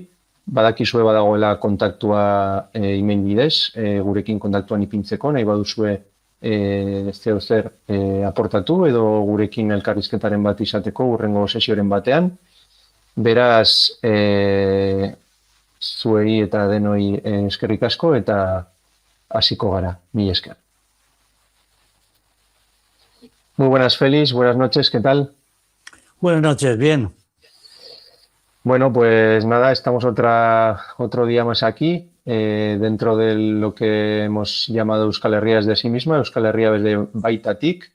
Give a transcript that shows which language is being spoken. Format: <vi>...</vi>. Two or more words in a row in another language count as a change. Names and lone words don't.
<eu>Badakizue badagoela kontaktua email bidez, gurekin kontaktuan ipintzeko, nahi baduzue zer aportatu edo gurekin elkarrizketaren bat izateko hurrengo sesioren batean. Beraz, zuei eta denoi eskerrik asko eta hasiko gara. Mila esker.</eu> <es>Muy buenas, Félix. Buenas noches. ¿Qué tal? Buenas noches. Bien. Bueno, pues nada, estamos otro día más aquí, dentro de lo que hemos llamado Euskal Herria desde sí misma,</es> <eu>Euskal Herria desde baitatik.</eu>